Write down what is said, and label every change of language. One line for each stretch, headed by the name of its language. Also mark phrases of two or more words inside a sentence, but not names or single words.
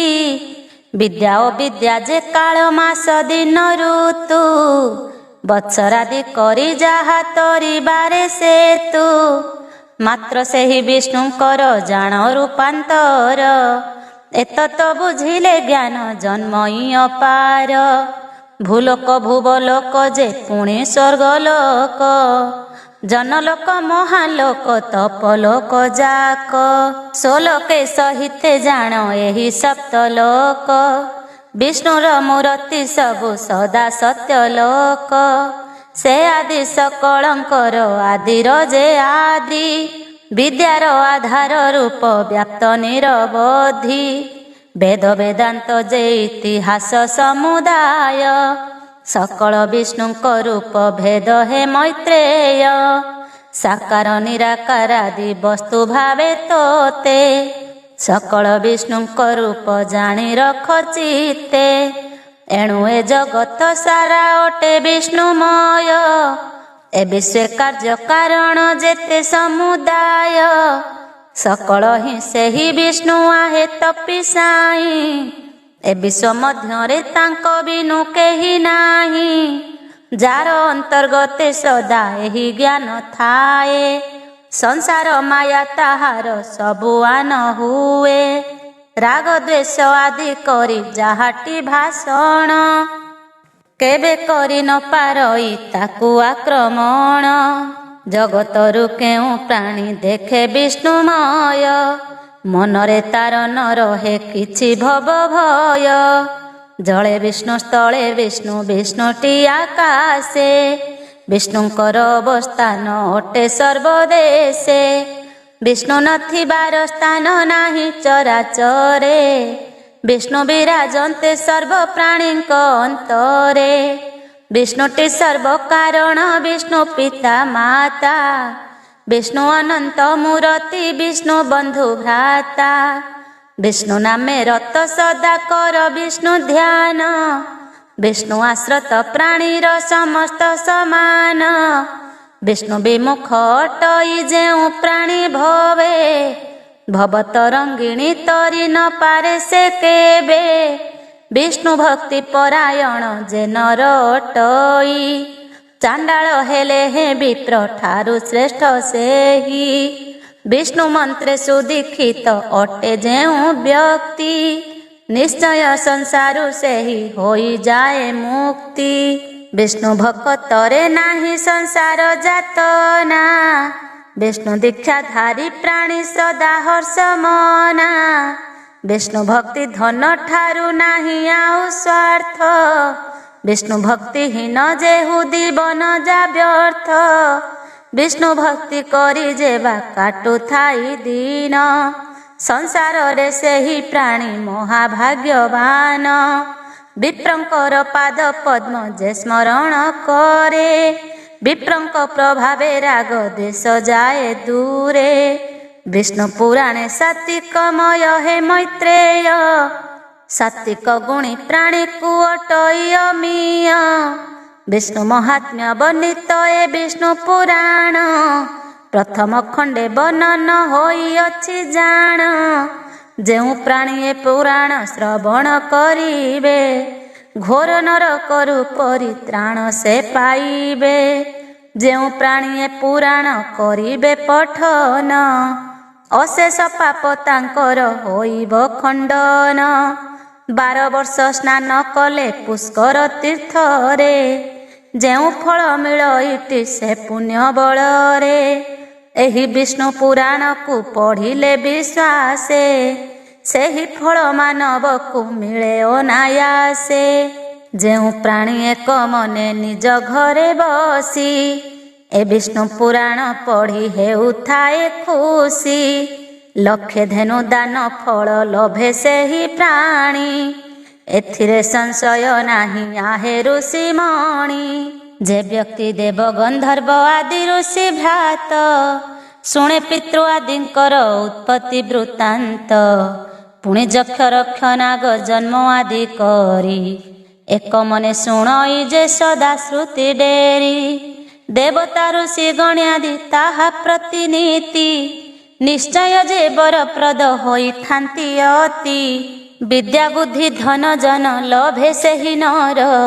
Odia: ବିଦ୍ୟା ଓ ବିଦ୍ୟା ଯେ କାଳ ମାସ ଦିନ ଋତୁ, ବତ୍ସରାଦି କରି ଯାହା ତରିବାରେ ସେତୁ। ମାତ୍ର ସେହି ବିଷ୍ଣୁଙ୍କର ଜାଣ ରୂପାନ୍ତର, ଏତତ ବୁଝିଲେ ଜ୍ଞାନ ଜନ୍ମଇ ଅପାର। ଭୂଲୋକ ଭୁବଲୋକ ଯେ ପୁଣି ସ୍ୱର୍ଗଲୋକ, ଜନଲୋକ ମହାଲୋକ ତପଲୋକ ଜାକ ସୋଲୋକେ ସହିତେ ଜାଣ ଏହି ସପ୍ତଲୋକ ବିଷ୍ଣୁର ମୂର୍ତ୍ତି ସବୁ ସଦା ସତ୍ୟଲୋକ ସେ ଆଦି ସକଳଙ୍କର ଆଦିର ଯେ ଆଦି ବିଦ୍ୟାର ଆଧାର ରୂପ ବ୍ୟାପ୍ତ ନିରବଧି ବେଦ ବେଦାନ୍ତ ଯେ ଇତିହାସ ସମୁଦାୟ ସକଳ ବିଷ୍ଣୁଙ୍କ ରୂପ ଭେଦ ହେ ମୈତ୍ରେୟ ସାକାର ନିରାକାର ଆଦି ବସ୍ତୁ ଭାବେ ତୋତେ ସକଳ ବିଷ୍ଣୁଙ୍କ ରୂପ ଜାଣି ରଖ ଚିତ୍ତେ ଏଣୁ ଏ ଜଗତ ସାରା ଅଟେ ବିଷ୍ଣୁମୟ ଏ ବିଶ୍ୱ କାର୍ଯ୍ୟ କାରଣ ଯେତେ ସମୁଦାୟ ସକଳ ହିଁ ସେ ହିଁ ବିଷ୍ଣୁ ଆହେ ତପୀ ସାଇଁ ଏ ବିଶ୍ୱ ମଧ୍ୟରେ ତାଙ୍କୁ ବିନୁ କେହି ନାହିଁ ଯାର ଅନ୍ତର୍ଗତେ ସଦା ଏହି ଜ୍ଞାନ ଥାଏ ସଂସାର ମାୟା ତାହାର ସବୁଆନ ହୁଏ ରାଗ ଦ୍ୱେଷ ଆଦି କରି ଯାହାଟି ଭାଷଣ କେବେ କରି ନ ପାରଇ ତାକୁ ଆକ୍ରମଣ ଜଗତରୁ କେଉଁ ପ୍ରାଣୀ ଦେଖେ ବିଷ୍ଣୁମୟ ମନରେ ତାର ନ ରହେ କିଛି ଭବ ଭୟ ଜଳେ ବିଷ୍ଣୁ ସ୍ଥଳେ ବିଷ୍ଣୁ ବିଷ୍ଣୁଟି ଆକାଶେ ବିଷ୍ଣୁଙ୍କର ଅବସ୍ଥାନ ଅଟେ ସର୍ବଦେଶେ ବିଷ୍ଣୁ ନଥିବାର ସ୍ଥାନ ନାହିଁ ଚରାଚରେ ବିଷ୍ଣୁ ବିରାଜନ୍ତେ ସର୍ବ ପ୍ରାଣୀଙ୍କ ଅନ୍ତରେ ବିଷ୍ଣୁଟି ସର୍ବ କାରଣ ବିଷ୍ଣୁ ପିତା ମାତା ବିଷ୍ଣୁ ଅନନ୍ତ ମୂର୍ତ୍ତି ବିଷ୍ଣୁ ବନ୍ଧୁ ଭ୍ରାତା ବିଷ୍ଣୁ ନାମେ ରତ ସଦା କର ବିଷ୍ଣୁ ଧ୍ୟାନ ବିଷ୍ଣୁ ଆଶ୍ରିତ ପ୍ରାଣୀର ସମସ୍ତ ସମାନ ବିଷ୍ଣୁ ବିମୁଖ ଅଟଇ ଯେଉଁ ପ୍ରାଣୀ ଭବେ ଭବତରଙ୍ଗିଣୀ ତରି ନ ପାରେ ସେ କେବେ ବିଷ୍ଣୁ ଭକ୍ତି ପରାୟଣ ଯେ ନର ଅଟଇ ଚାଣ୍ଡାଳ ହେଲେ ହେଁ ବିପ୍ର ଠାରୁ ଶ୍ରେଷ୍ଠ ସେହି ବିଷ୍ଣୁ ମନ୍ତ୍ରେ ସୁଦୀକ୍ଷିତ ଅଟେ ଯେଉଁ ବ୍ୟକ୍ତି ନିଶ୍ଚୟ ସଂସାରୁ ସେହି ହୋଇ ଯାଏ ମୁକ୍ତି ବିଷ୍ଣୁ ଭକ୍ତରେ ନାହିଁ ସଂସାର ଯାତନା ବିଷ୍ଣୁ ଦୀକ୍ଷାଧାରୀ ପ୍ରାଣୀ ସଦା ହର୍ଷ ମନା ବିଷ୍ଣୁ ଭକ୍ତି ଧନ ଠାରୁ ନାହିଁ ଆଉ ସ୍ୱାର୍ଥ ବିଷ୍ଣୁ ଭକ୍ତିହୀନ ଯେହୁ ଦୀବନ ଯା ବ୍ୟର୍ଥ ବିଷ୍ଣୁ ଭକ୍ତି କରି ଯେବା କାଟୁ ଥାଇ ଦିନ ସଂସାର ରେ ସେହି ପ୍ରାଣୀ ମହାଭାଗ୍ୟବାନ ବିପ୍ରଙ୍କର ପାଦ ପଦ୍ମ ଯେ ସ୍ମରଣ କରେ ବିପ୍ରଙ୍କ ପ୍ରଭାବେ ରାଗ ଦେଶ ଯାଏ ଦୂରେ ବିଷ୍ଣୁ ପୁରାଣେ ସାତ୍ତ୍ୱିକମୟ ହେ ମୈତ୍ରେୟ ସାତ୍ତ୍ୱିକ ଗୁଣୀ ପ୍ରାଣୀ କୁ ଅଟଇ ଅମୀୟ ବିଷ୍ଣୁ ମାହାତ୍ମ୍ୟ ବର୍ଣ୍ଣିତ ଏ ବିଷ୍ଣୁ ପୁରାଣ ପ୍ରଥମ ଖଣ୍ଡେ ବର୍ଣ୍ଣନ ହୋଇ ଅଛି ଜାଣ ଯେଉଁ ପ୍ରାଣୀ ଏ ପୁରାଣ ଶ୍ରବଣ କରିବେ ଘୋର ନରକରୁ ପରିତ୍ରାଣ ସେ ପାଇବେ ଯେଉଁ ପ୍ରାଣୀ ଏ ପୁରାଣ କରିବେ ପଠନ ଅଶେଷ ପାପ ତାଙ୍କର ହୋଇବ ଖଣ୍ଡନ 12 ବର୍ଷ ସ୍ନାନ କଲେ ପୁଷ୍କର ତୀର୍ଥରେ ଯେଉଁ ଫଳ ମିଳଇତି ସେ ପୁଣ୍ୟ ବଳରେ ଏହି ବିଷ୍ଣୁ ପୁରାଣ କୁ ପଢ଼ିଲେ ବିଶ୍ୱାସେ ସେହି ଫଳ ମାନବ କୁ ମିଳେ ଅନାୟାସେ ଯେଉଁ ପ୍ରାଣୀ ଏକ ମନେ ନିଜ ଘରେ ବସି ଏ ବିଷ୍ଣୁ ପୁରାଣ ପଢ଼ି ହେଉ ଥାଏ ଖୁସି ଲକ୍ଷେ ଧେନୁ ଦାନ ଫଳ ଲଭେ ସେହି ପ୍ରାଣୀ ଏଥିରେ ସଂଶୟ ନାହିଁ ଆହେ ଋଷି ମଣି ଯେ ବ୍ୟକ୍ତି ଦେବ ଗନ୍ଧର୍ବ ଆଦି ଋଷି ଭ୍ରାତ ଶୁଣେ ପିତୃ ଆଦିଙ୍କର ଉତ୍ପତ୍ତି ବୃତ୍ତାନ୍ତ ପୁଣେ ଯକ୍ଷ ରକ୍ଷ ନାଗ ଜନ୍ମ ଆଦି କରି ଏକ ମନେ ଶୁଣଇ ଯେ ସଦା ଶ୍ରୁତି ଡେରି ଦେବତା ଋଷି ଗଣ୍ୟାଦି ତାହା ପ୍ରତିନୀତି ନିଶ୍ଚୟ ଯେ ବରପ୍ରଦ ହୋଇ ଥାନ୍ତି ଅତି ବିଦ୍ୟା ବୁଦ୍ଧି ଧନ ଜନ ଲଭେ ସେହି ନର